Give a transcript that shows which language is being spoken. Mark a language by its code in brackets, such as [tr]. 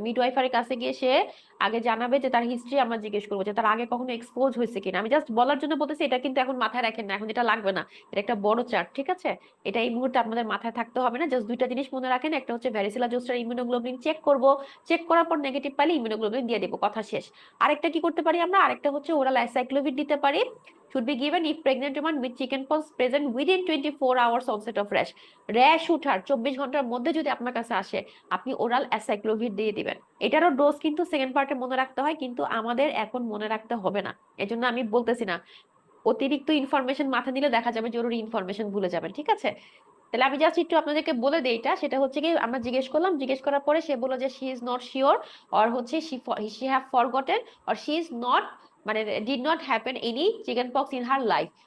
[bn] মিডওয়াইফারির কাছে গিয়ে সে আগে জানাবে যে তার হিস্ট্রি, আমরা জিজ্ঞেস করবো যে তার আগে কখনো এক্সপোজ হয়েছে কিনা। আমি জাস্ট বলার জন্য বলতেছি, এটা কিন্তু এখন মাথায় রাখেন না, এখন এটা লাগবে না, এটা একটা বড় চার্ট। ঠিক আছে, এটা এই মুহূর্তে আপনাদের মাথায় থাকতে হবে না, জাস্ট দুইটা জিনিস মনে রাখেন, একটা হচ্ছে ভ্যারিসেলা জোস্টার ইমিউনোগ্লোবুলিন চেক করব, চেক করার পর নেগেটিভ পাইলে ইমিউনোগ্লোবুলিন দিয়ে দেবো, কথা শেষ। আরেকটা কি করতে পারি আমরা, আরেকটা হচ্ছে ওরাল অ্যাসাইক্লোভির দিতে পারি, [en] should be given if pregnant woman with chickenpox present within 24 hours onset of rash। [bn] Rash উঠার 24 ঘন্টার মধ্যে যদি আপনার কাছে আসে, আপনি ওরাল অ্যাসাইক্লোভির দিয়ে দিবেন। এটারও ডোজ কিন্তু সেকেন্ড পার্টে মনে রাখতে হয়, কিন্তু আমাদের এখন মনে রাখতে হবে না, এজন্য আমি বলতেছি না। অতিরিক্ত ইনফরমেশন মাথা দিলে দেখা যাবে জরুরি ইনফরমেশন ভুলে যাবেন। ঠিক আছে, তাহলে আমি জাস্ট একটু আপনাদেরকে বলে দেই, এটা সেটা হচ্ছে কি আমরা জিজ্ঞেস করলাম, জিজ্ঞেস করার পরে সে বললো যে [en] She is not sure, or হচ্ছে she have forgotten, or she is not, মানে did not happen any chicken pox in her life.